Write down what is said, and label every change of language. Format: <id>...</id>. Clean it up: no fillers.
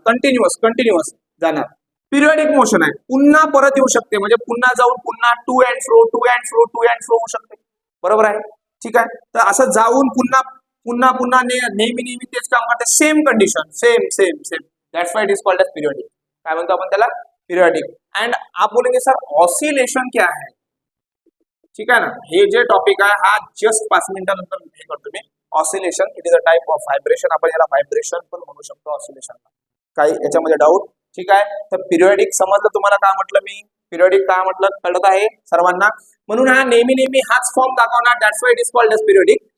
<mr>Continuous जाणार. Periodic motion आहे, पुन्हा परत येऊ शकते, म्हणजे पुन्हा जाऊन पुन्हा टू अँड फ्रो होऊ शकते. बरोबर आहे. ठीक आहे, तर असं जाऊन पुन्हा पुन्हा पुन्हा नेहमी तेच काम करते.</mr> <en>Same condition, same. That's why it is called as periodic.</en> <mr>काय म्हणतो आपण त्याला, पिरियडिक.</mr> <hi>एंड आप बोलेंगे सर ऑसिलेशन क्या है.</hi> <mr>ठीक आहे ना, हे जे टॉपिक आहे हा जस्ट 5 मिनिटानंतर हे करतो मी. Oscillation</mr> <en>It is a type of vibration.</en> <mr>आपण याला व्हायब्रेशन पण म्हणू शकतो ऑसिलेशनला. काही याच्यामध्ये डाऊट. ठीक आहे, तर पिरियडिक समजलं तुम्हाला. काय म्हटलं मी, पिरियडिक काय म्हटलं कळत आहे सर्वांना. म्हणून हा नेहमी हाच फॉर्म दाखवणार.</mr> <en>That's why it is called as periodic.</en>